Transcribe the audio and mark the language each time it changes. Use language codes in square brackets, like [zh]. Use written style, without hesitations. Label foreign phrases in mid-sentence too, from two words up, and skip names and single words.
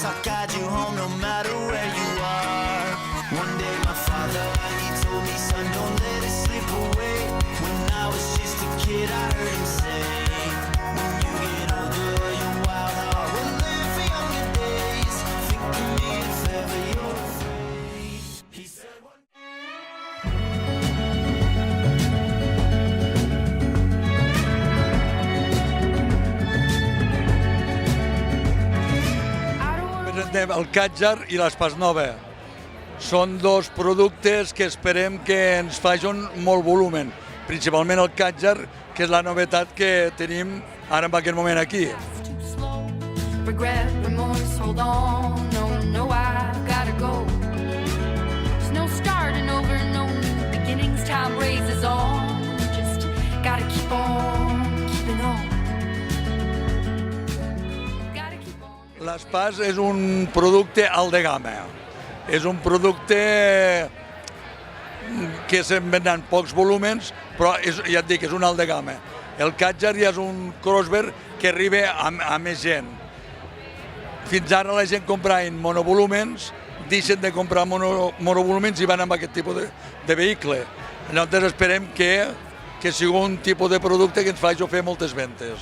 [en] I'll guide you home no matter where you are. One day my father, he told me, son, don't let it slip away. When I was just a kid I heard him say, when you get older your wild heart will live for younger days. Think of me if ever you're afraid. He said one [ca] Presentem el Càtjar i l'Espàs Nova. Són dos productes que esperem que ens facin molt volumen, principalment el Càtjar, que és la novetat que tenim ara en aquest moment aquí. [en] Regret, remorse, hold on, no, I gotta go. There's no starting over, no new beginnings, time raises on. Just gotta keep on keeping on. [ca] L'Espàs és un producte alt de gamma. És un producte que se'n venen pocs volúmens, però ja et dic, és un alt de gamma. El Càtjar ja és un crossover que arriba a més gent. Fins ara la gent comprava monovolúmens, deixen de comprar monovolúmens i van amb aquest tipus de vehicle. Llavors esperem que sigui un tipus de producte que ens faci fer moltes ventes.